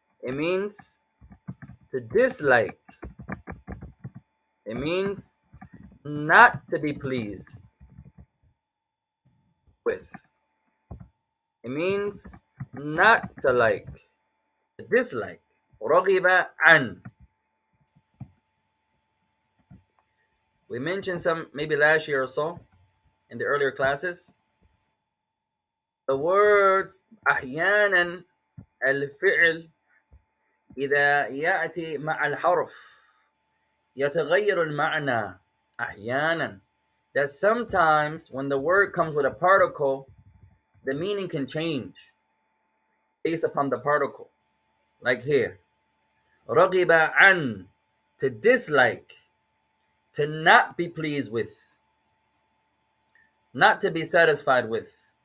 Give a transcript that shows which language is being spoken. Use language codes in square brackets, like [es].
[en] It means to dislike. It means not to be pleased with. It means not to like, to dislike. Ragiba an. We mentioned some maybe last year or so in the earlier classes. The words [ar] أحيانا الفعل إذا يأتي مع الحرف يتغير المعنى أحيانا. [en] That sometimes when the word comes with a particle, the meaning can change based upon the particle. Like here, رغب عن, to dislike, to not be pleased with, not to be satisfied with.